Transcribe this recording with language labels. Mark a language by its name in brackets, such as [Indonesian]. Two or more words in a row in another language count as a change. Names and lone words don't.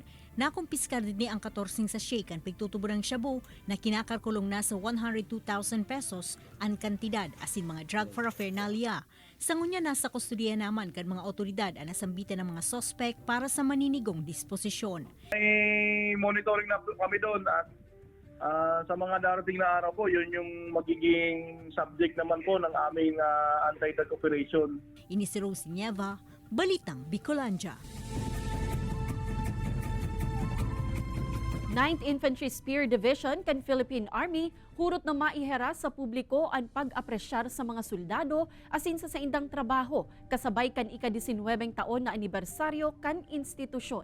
[Bikol] Nakumpiskar din ang 14 sachet kan pigtutubudang shabu na kinakalkulong na sa 102,000 pesos ang kantidad asin mga drug paraphernalia. Sangunya nasa kustudiya naman kan mga otoridad ang nasambitan ng mga sospek para sa maninigong disposisyon. [Filipino] May monitoring na kami doon at sa mga darating na araw po, yun yung magiging subject naman po ng aming [English] anti-drug operation. [Bikol] Ini si Rosie Nieva, Balitang Bicolandia. 9th Infantry Spear Division kan Philippine Army hurot na maihera sa publiko ang pag-apresyar sa mga soldado asin sa saindang trabaho kasabay kan ika-19 taon na anibersaryo kan institusyon.